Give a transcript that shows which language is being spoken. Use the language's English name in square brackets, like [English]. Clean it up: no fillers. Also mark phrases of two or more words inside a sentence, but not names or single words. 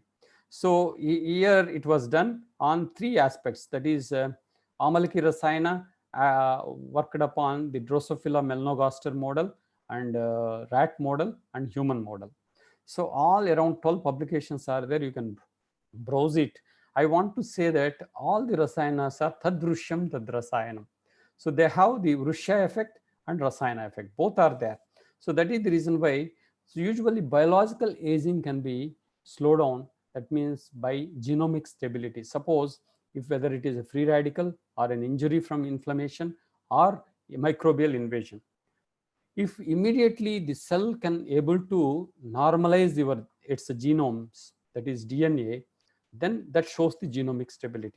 [English] So here it was done on 3 aspects, that is Amalaki Rasayana worked upon the Drosophila melanogaster model, and rat model and human model. So all around 12 publications are there, you can browse it. I want to say that all the rasayanas are [Sanskrit] tadrusham tadrasayanam. [English] So they have the Vrusha effect and Rasayana effect, both are there. So that is the reason why, so usually biological aging can be slowed down, that means by genomic stability. Suppose if whether it is a free radical or an injury from inflammation or a microbial invasion, if immediately the cell can able to normalize its genomes, that is DNA, then that shows the genomic stability.